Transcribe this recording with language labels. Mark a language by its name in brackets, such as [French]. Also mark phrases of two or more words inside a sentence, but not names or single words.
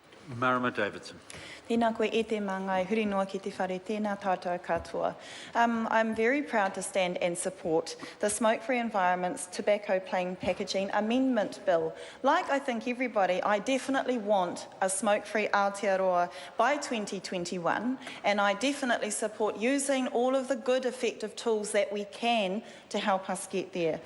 [Māori] Marama Davidson. Tēnā koe e te mangai, huri noa ki te whare, tēnā tātou katoa. [English] I'm very proud to stand and support the Smoke-Free Environments Tobacco Plain Packaging Amendment Bill. Like I think everybody, I definitely want a smoke-free Aotearoa by 2021, and I definitely support using all of the good effective tools that we can to help us get there.